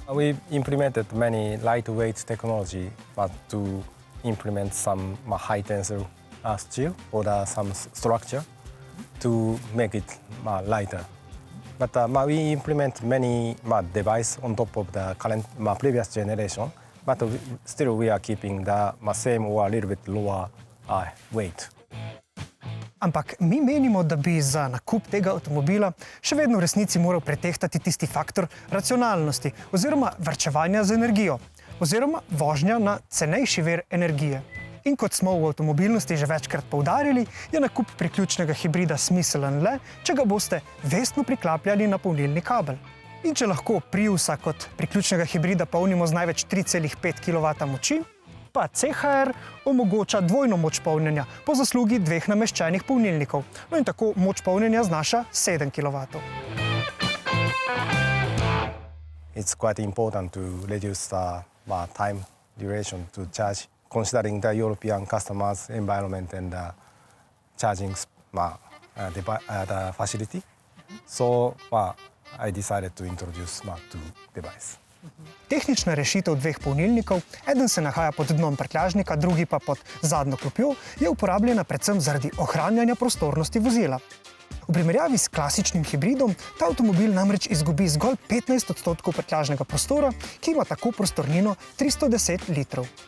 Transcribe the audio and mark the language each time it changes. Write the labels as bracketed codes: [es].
[en] We implemented many lightweight technology to implement some high tensile steel or some structure to make it lighter. But we implement many devices on top of the current previous generation, but still we are keeping the same or a little bit lower weight. [sl] Ampak mi menimo, da bi za nakup tega avtomobila še vedno v resnici moral pretehtati tisti faktor racionalnosti oziroma varčevanja z energijo oziroma vožnja na cenejši vir energije. In kot smo v avtomobilnosti že večkrat poudarili, je nakup priključnega hibrida smiselen le, če ga boste vestno priklapljali na polnilni kabel. In če lahko Priusa kot priključnega hibrida polnimo z največ 3,5 kW moči, pa CHR omogoča dvojno moč polnjenja po zaslugi dveh nameščenih polnilnikov. No in tako moč polnjenja znaša 7 kW. [en] It's quite important to reduce the time duration to charge, considering the European customers' environment and the charging the facility. So I decided to introduce two devices. [sl] Tehnična rešitev dveh polnilnikov, eden se nahaja pod dnom prtljažnika, drugi pa pod zadnjo klopjo, je uporabljena predvsem zaradi ohranjanja prostornosti vozila. V primerjavi s klasičnim hibridom ta avtomobil namreč izgubi zgolj 15% prtljažnega prostora, ki ima tako prostornino 310 litrov.